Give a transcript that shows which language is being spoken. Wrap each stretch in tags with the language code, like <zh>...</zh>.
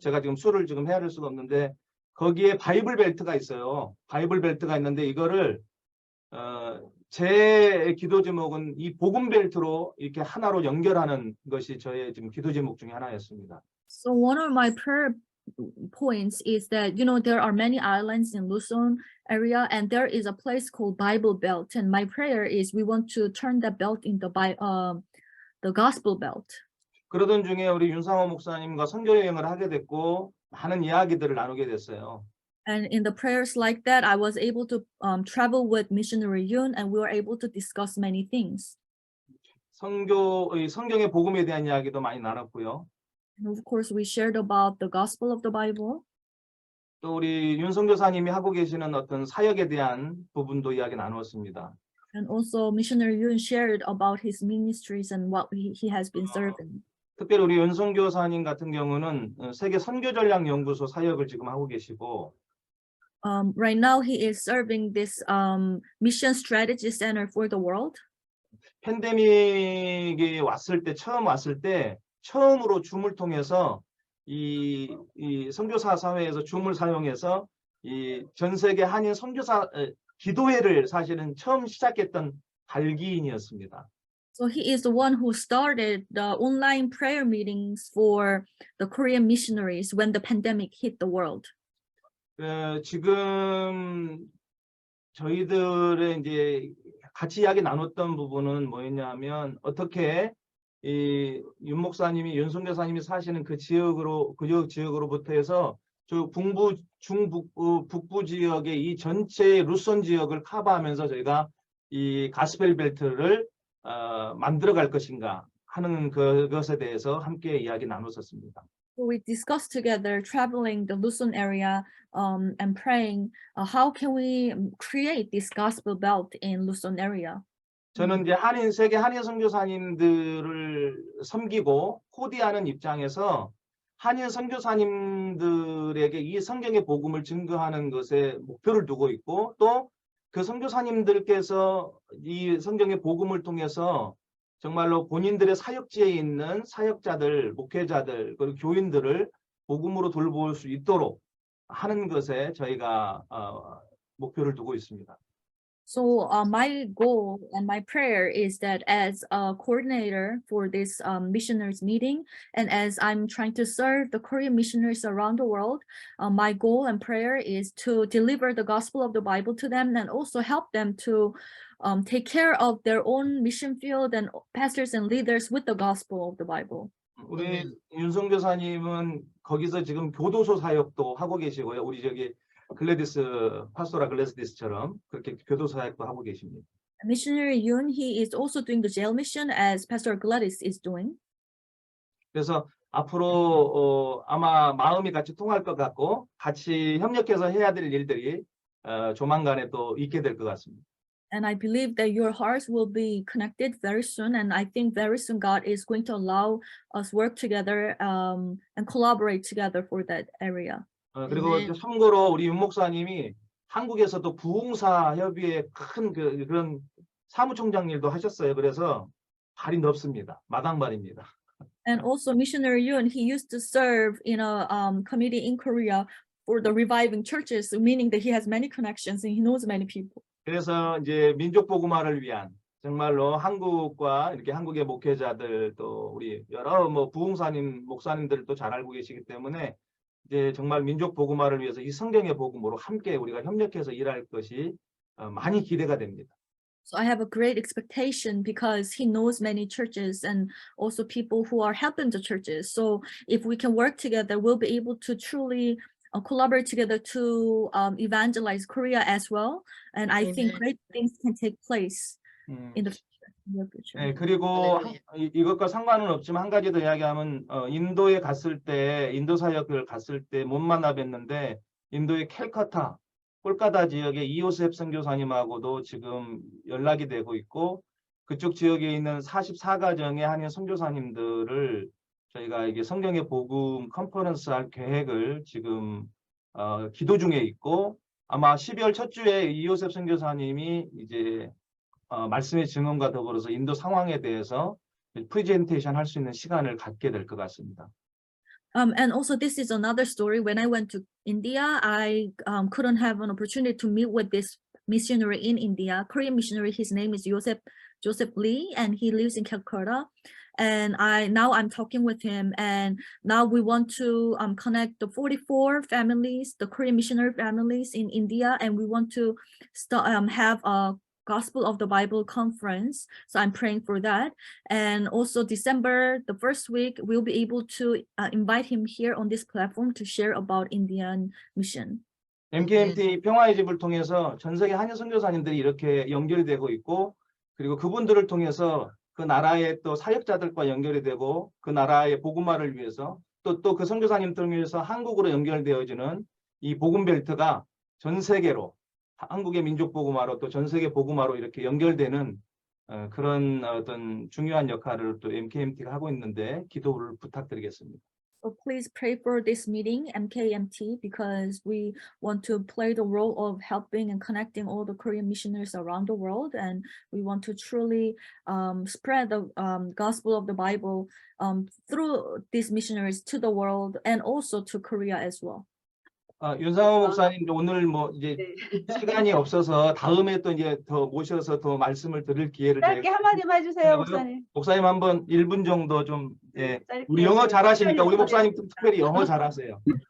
<ko>제가 지금 수를 지금 헤아릴 수가 없는데 거기에 바이블 벨트가 있어요. 바이블 벨트가 있는데 이거를 제 기도 제목은 이 복음 벨트로 이렇게 하나로 연결하는 것이 저의 지금 기도 제목 중에 하나였습니다.</ko> <en>So one of my prayer points is that, there are many islands in Luzon area, and there is a place called Bible Belt. And my prayer is we want to turn that belt into the gospel belt.</en> <ko>그러던 중에 우리 윤상호 목사님과 선교 여행을 하게 됐고 많은 이야기들을 나누게 됐어요.</ko> <en>And in the prayers like that, I was able to travel with missionary Yun, and we were able to discuss many things.</en> <ko>성경의 복음에 대한 이야기도 많이 나눴고요.</ko> <en>And of course, we shared about the gospel of the Bible.</en> <ko>또 우리 윤 선교사님이 하고 계시는 어떤 사역에 대한 부분도 이야기 나누었습니다.</ko> <en>And also missionary Yun shared about his ministries and what he has been serving.</en> <ko>특별히 우리 윤 선교사님 같은 경우는 세계 선교 전략 연구소 사역을 지금 하고 계시고</ko> <en>Right now, he is serving this mission strategy center for the world.</en> <ko>팬데믹이 처음 왔을 때 처음으로 줌을 통해서 이 선교사 사회에서 줌을 사용해서 이 전 세계 한인 선교사 기도회를 사실은 처음 시작했던 발기인이었습니다.</ko> <en>So he is the one who started the online prayer meetings for the Korean missionaries when the pandemic hit the world.</en> <ko>지금 저희들의 이제 같이 이야기 나눴던 부분은 뭐였냐면 어떻게 이 윤 목사님이 윤 선교사님이 사시는 그 지역으로부터 해서 저 북부 지역의 이 전체 루손 지역을 커버하면서 저희가 이 가스펠 벨트를 만들어 갈 것인가 하는 그것에 대해서 함께 이야기 나눴었습니다.</ko> <en>So we discussed together traveling the Luzon area and praying how can we create this gospel belt in Luzon area.</en> <ko>저는 이제 세계 한인 선교사님들을 섬기고 코디하는 입장에서 한인 선교사님들에게 이 성경의 복음을 증거하는 것에 목표를 두고 있고 또 그 선교사님들께서 이 성경의 복음을 통해서 정말로 본인들의 사역지에 있는 사역자들, 목회자들, 그리고 교인들을 복음으로 돌볼 수 있도록 하는 것에 저희가 목표를 두고 있습니다.</ko> <en>So my goal and my prayer is that as a coordinator for this missionaries meeting, and as I'm trying to serve the Korean missionaries around the world, my goal and prayer is to deliver the gospel of the Bible to them and also help them to take care of their own mission field and pastors and leaders with the gospel of the Bible.</en> <ko>우리 윤성 교사님은 거기서 지금 교도소 사역도 하고 계시고요. 우리 저기 파스토라 글래디스처럼 그렇게 교도소 사역도 하고 계십니다.</ko> <en>Missionary Yoon, he is also doing the jail mission as Pastor Gladys is doing.</en> <ko>그래서 앞으로 아마 마음이 같이 통할 것 같고 같이 협력해서 해야 될 일들이 조만간에 또 있게 될 것 같습니다.</ko> <en>And I believe that your hearts will be connected very soon. And I think very soon God is going to allow us work together and collaborate together for that area.</en> <ko>그리고 참고로 우리 윤 목사님이 한국에서도 부흥사 협의회 큰 그런 사무총장 일도 하셨어요. 그래서 발이 넓습니다. 마당발입니다.</ko> <en>And also missionary Yoon, he used to serve in a committee in Korea for the reviving churches, meaning that he has many connections and he knows many people.</en> <ko>그래서 이제 민족 복음화를 위한 정말로 한국과 이렇게 한국의 목회자들 또 우리 여러 뭐 부흥사님 목사님들도 잘 알고 계시기 때문에 이제 정말 민족 복음화를 위해서 이 성경의 복음으로 함께 우리가 협력해서 일할 것이 많이 기대가 됩니다.</ko> <en>So I have a great expectation because he knows many churches and also people who are helping the churches. So if we can work together, we'll be able to truly collaborate together to evangelize Korea as well. And I think great things can take place in the future.</en> <ko>네, 그리고 이것과 상관은 없지만 한 가지 더 이야기하면 인도에 갔을 때 인도 사역을 갔을 때 못 만나 뵀는데 인도의 캘커타 콜카타 지역의 이호셉 선교사님하고도 지금 연락이 되고 있고 그쪽 지역에 있는 44가정의 한인 선교사님들을 저희가 이게 성경의 복음 컨퍼런스 할 계획을 지금 기도 중에 있고 아마 12월 첫 주에 이호셉 선교사님이 이제 말씀의 증언과 더불어서 인도 상황에 대해서 프레젠테이션 할 수 있는 시간을 갖게 될 것 같습니다.</ko> <en>And also this is another story. When I went to India, I couldn't have an opportunity to meet with this missionary in India, Korean missionary. His name is Joseph Lee, and he lives in Calcutta. And now I'm talking with him, and now we want to connect the 44 families, the Korean missionary families in India, and we want to have a Gospel of the Bible conference. So I'm praying for that. And also December, the first week, we'll be able to invite him here on this platform to share about Indian mission.</en> <ko>MKMT 평화의 집을 통해서 전 세계 한인 선교사님들이 이렇게 연결이 되고 있고 그리고 그분들을 통해서 그 나라의 또 사역자들과 연결이 되고 그 나라의 복음화를 위해서 또 그 선교사님들을 위해서 한국으로 연결되어지는 이 복음 벨트가 전 세계로 한국의 민족 복음화로 또 전 세계 복음화로 이렇게 연결되는 그런 어떤 중요한 역할을 또 MKMT가 하고 있는데 기도를 부탁드리겠습니다.</ko> <en>So please pray for this meeting, MKMT, because we want to play the role of helping and connecting all the Korean missionaries around the world, and we want to truly spread the gospel of the Bible through these missionaries to the world and also to Korea as well.</en> <ko>윤상호 목사님 오늘 뭐 이제 네. 시간이 없어서 다음에 또 이제 더 모셔서 더 말씀을 드릴 기회를 짧게 한마디만 해주세요, 목사님. 목사님 한번 1분 정도 좀 예. 짧게 우리 영어 해주세요. 잘하시니까 우리 목사님 특별히 영어 잘하세요.</ko>